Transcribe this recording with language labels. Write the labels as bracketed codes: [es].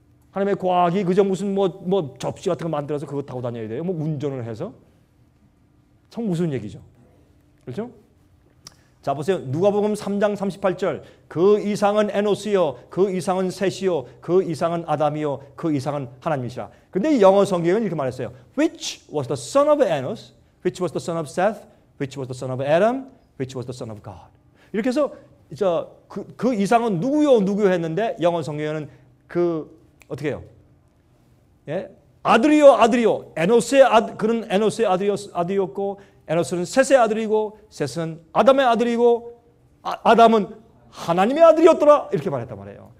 [ko] 하나님의 과학이 그저 무슨 뭐 접시 같은 거 만들어서 그거 타고 다녀야 돼요? 뭐 운전을 해서? 참 무슨 얘기죠? 그렇죠? 자 보세요. 누가복음 3장 38절 그 이상은 에노스요 그 이상은 셋이요 그 이상은 아담이요 그 이상은 하나님이시라. 근데 영어 성경은 이렇게 말했어요. [en] Which was the son of Enos? Which was the son of Seth? Which was the son of Adam? Which was the son of God? [ko] 이렇게 해서 그 이상은 누구요 누구요 했는데 영어 성경에는 그 어떻게 해요? 예? 아들이요 아들이요. 그는 에노스의 아들이었고 에노스는 셋의 아들이고 셋은 아담의 아들이고 아담은 하나님의 아들이었더라 이렇게 말했단 말이에요.